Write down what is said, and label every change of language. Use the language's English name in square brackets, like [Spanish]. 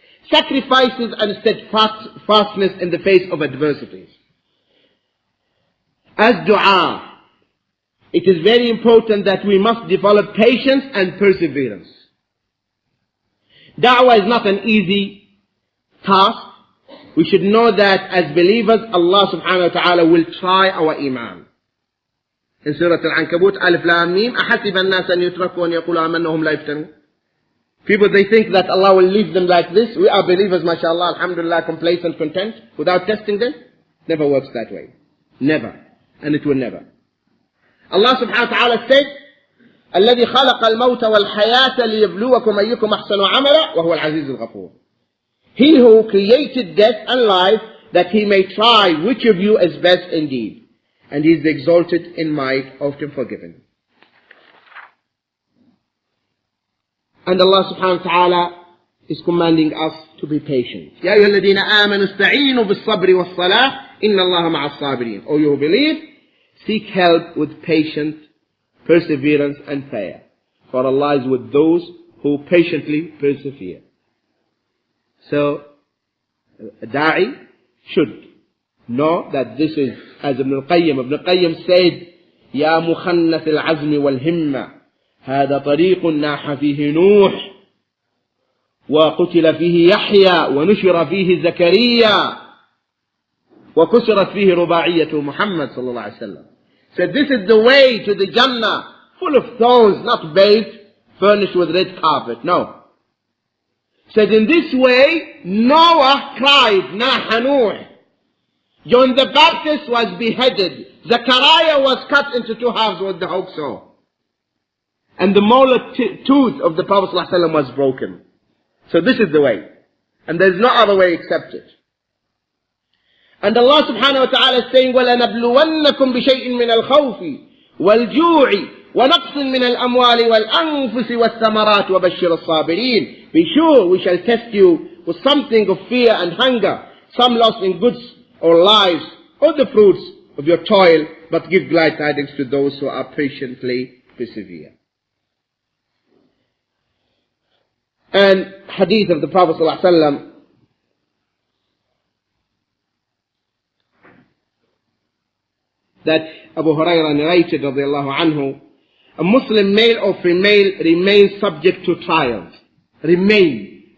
[English] Sacrifices and steadfastness in the face of adversities. As dua it is very important that we must develop patience and perseverance. Da'wah is not an easy task. We should know that as believers, Allah subhanahu wa ta'ala will try our iman. In Surah Al-Ankabut, [Arabic] Alif Lam Mim, أَحَسِبَ النَّاسَ أَن يُتْرَكُوا أَن يَقُولُوا آمَنَّا وَهُمْ لَا يُفْتَنُونَ. [English] People, they think that Allah will leave them like this. We are believers, mashallah, alhamdulillah, complacent, content, without testing them. Never works that way. Never. And it will never. Allah subhanahu wa ta'ala said, [Arabic] الذي خلق الموت والحياة ليبلوكم أيكم أحسن عملا وهو العزيز الغفور. [English] He who created death and life, that he may try which of you is best indeed. And he is exalted in might, often forgiven. And Allah subhanahu wa ta'ala is commanding us to be patient. [Arabic] يا أيها الذين آمنوا استعينوا بالصبر والصلاة إن الله مع الصابرين. [English] O you who believe, seek help with patience, perseverance and prayer. For Allah is with those who patiently persevere. So, a da'i should know that this is, as Ibn al-Qayyim said, [Arabic] يا مخنث العزم والهمة هذا طريق ناح فيه نوح وقتل فيه يحيى ونشر فيه زكريا وكسرت فيه رباعية محمد صلى الله عليه وسلم. [English] So this is the way to the Jannah, full of thorns, not baked, furnished with red carpet. No. Said in this way, Noah cried, Naha Nuh. John the Baptist was beheaded. Zechariah was cut into two halves with the hook saw. And the molar tooth of the Prophet ﷺ was broken. So this is the way. And there is no other way except it. And Allah subhanahu wa ta'ala is saying, [Arabic] وَلَنَبْلُوَنَّكُمْ بِشَيْءٍ مِّنَ الْخَوْفِ وَالْجُوعِ وَنَقْصٍ مِّنَ الْأَمْوَالِ وَالْأَنفُسِ وَالثَّمَرَاتِ وَبَشِّرِ الصَّابِرِينَ. [English] Be sure we shall test you with something of fear and hunger, some loss in goods or lives, or the fruits of your toil, but give glad tidings to those who are patiently persevere. And hadith of the Prophet ﷺ, that Abu Hurairah narrated radiallahu anhu, a Muslim male or female remains subject to trials. Remain.